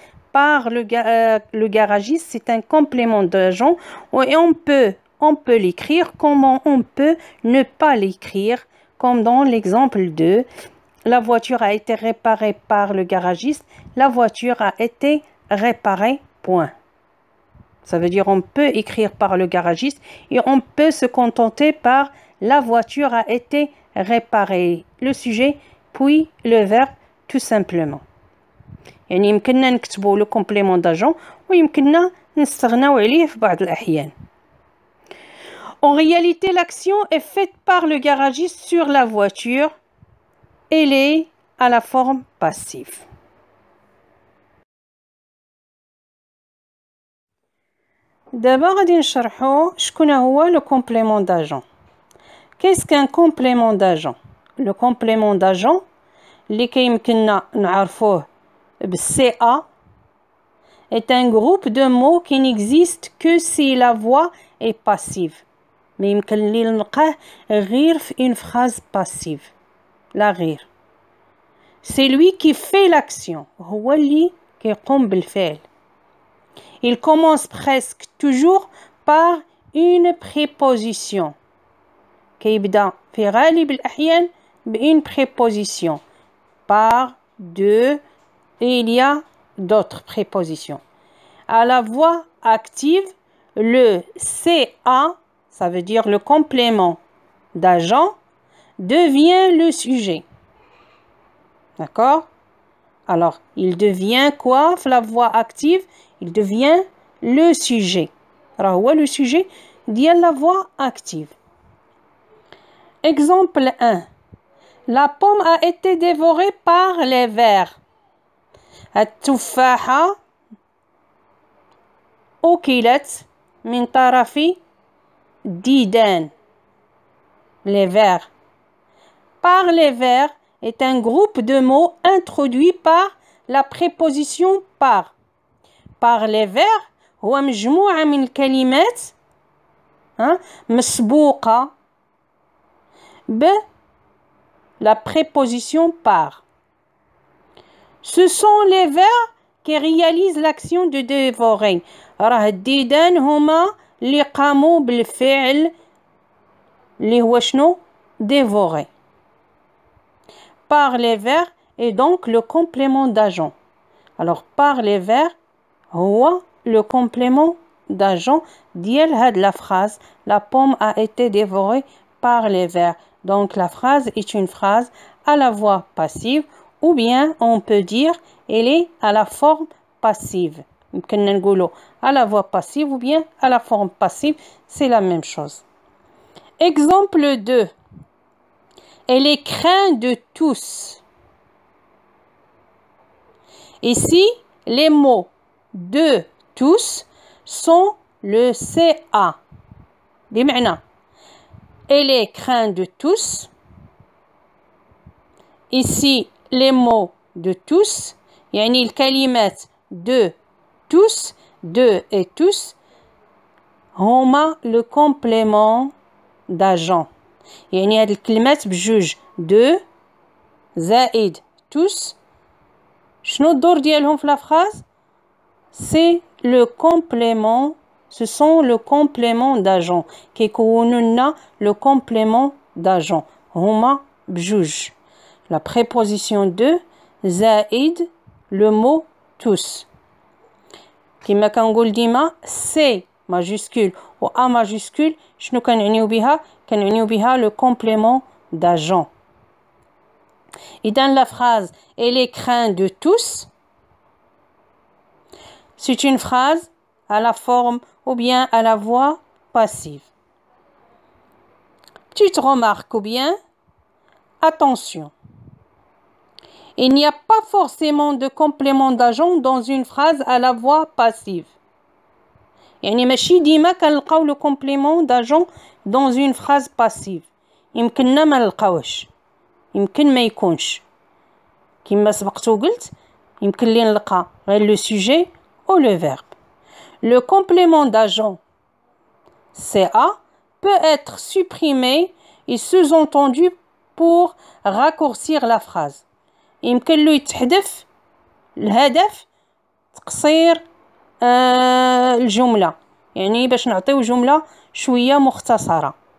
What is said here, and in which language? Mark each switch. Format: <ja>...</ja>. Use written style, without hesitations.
<fr>par le garagiste c'est un complément d'agent et on peut l'écrire comment on peut ne pas l'écrire, comme dans l'exemple 2 la voiture a été réparée par le garagiste, la voiture a été réparée, point. Ça veut dire on peut écrire par le garagiste et on peut se contenter par la voiture a été réparée, le sujet puis le verbe tout simplement.</fr> <ar>يعني يمكننا نكتبوا le complément d'agent ويمكننا نستغناو عليه في بعض الأحيان.</ar> <fr>En réalité, l'action est faite par le garagiste sur la voiture. Elle est à la forme passive.</fr> <ar>دابا غادي نشرحوا شكون هو le complément d'agent.</ar> <fr>Qu'est-ce qu'un complément d'agent? Le complément d'agent</fr> <ar>اللي كيمكننا نعرفوه بالCA</ar> <fr>est un groupe de mots qui n'existe que si la voix est passive.</fr> <ar>ما يمكن لي نلقاه غير في</ar> <fr>une phrase passive.</fr> <ar>لا غير.</ar> <fr>C'est lui qui fait l'action.</fr> <ar>هو اللي كيقوم بالفعل.</ar> <fr>Il commence presque toujours par une préposition.</fr> <ar>كيبدا في غالب الأحيان بune préposition.</ar> <fr>Par, de, et il y a d'autres prépositions. À la voix active, le CA, ça veut dire le complément d'agent, devient le sujet. D'accord? Alors, il devient quoi? La voix active, il devient le sujet. Alors, le sujet dit la voix active. Exemple 1. La pomme a été dévorée par les vers.</fr> <ar>التفاحة أكلت من طرف الديدان.</ar> <fr>Les vers. Par les vers est un groupe de mots introduits par la préposition par. Par les vers</fr> <ar>هو مجموعة من الكلمات مسبوقة ب</ar> <fr>la préposition par. Ce sont les vers qui réalisent l'action de dévorer.</fr> <ar>راه الديدان هما اللي قاموا بالفعل اللي هو شنو؟ dévorer.</ar> <fr>Par les vers est donc le complément d'agent. Alors par les vers هو le complément d'agent</fr> <ar>ديال هاد</ar> <fr>la phrase. La pomme a été dévorée par les vers. Donc la phrase est une phrase à la voix passive ou bien on peut dire elle est à la forme passive.</fr> <ar>يمكننا نقولوا</ar> <fr>à la voix passive ou bien à la forme passive, c'est la même chose. Exemple 2. Elle est crainte de tous. Ici, les mots de tous sont le CA. بمعنى elle est crainte de tous. Ici, les mots de tous,</fr> <ar>يعني الكلمات</ar> <fr>de tous, de et tous, هما le complément d'agent.</fr> <ar>يعني هاد الكلمات بجوج de زائد tous. شنو الدور ديالهم في la phrase?</ar> <fr>C'est le complément ce sont le complément d'agent.</fr> <ar>كيكونوا لنا</ar> <fr>le complément d'agent.</fr> <ar>هما بجوج.</ar> <fr>La préposition de زائد le mot tous.</fr> <ar>كما كنقول ديما</ar> <fr>C majuscule</fr> <ar>و</ar> <fr>A majuscule</fr> <ar>شنو كنعنيو بها؟ كنعنيو بها le complément d'agent.</ar> <fr>Et dans la phrase elle est crainte de tous, c'est une phrase à la forme ou bien à la voix passive. Petite remarque ou bien attention. Il n'y a pas forcément de complément d'agent dans une phrase à la voix passive.</fr> <ar>يعني ماشي ديما كنلقاو le complément d'agent</ar> <fr>dans une phrase passive.</fr> <ar>يمكننا ما نلقاوش. يمكن ما يكونش. كما سبقت وقلت يمكن لي نلقى غير</ar> <fr>le sujet ou le verbe. Le complément d'agent CA peut être supprimé et sous-entendu pour raccourcir la phrase.</fr> <ar>يمكن له يتحذف الهدف تقصير الجملة يعني باش نعطيو جملة شوية مختصرة.</ar>